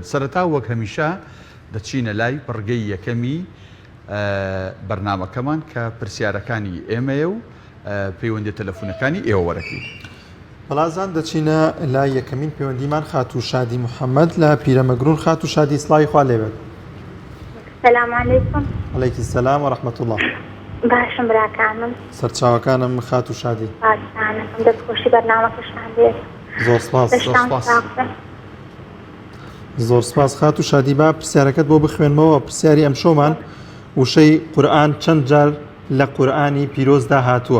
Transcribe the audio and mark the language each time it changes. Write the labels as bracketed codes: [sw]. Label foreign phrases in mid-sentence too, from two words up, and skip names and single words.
[ckb] سەرەتا وەک هەمیشە دەچینە لای بڕگەی یەکەمی بەرنامەکەمان کە پرسیارەکانی ئێمەیە و پەیوەندی تەلەفۆنەکانی ئێوە وەرەگرین. بەڵازان دەچینە لای یەکەمین پەیوەندیمان خاتو شادی محەممەد لە پیرەمەگرون. خاتو شادی سڵاوی خوا لێبێت. [ar] السلام عليكم. عليكم السلام ورحمة الله. [ckb] باشم براکانم. سەرچاوەکانم خاتو شادی. باشانم دەستخۆشی بەرنامەکەشان بێت. زۆر سپاس. زۆر سپاس خاتو شادی. با پرسیارەکەت بۆ بخوێنمەوە. پرسیاری ئەم شۆمان وشەی قورئان چەند جار لە قورئانی پیرۆزدا هاتووە؟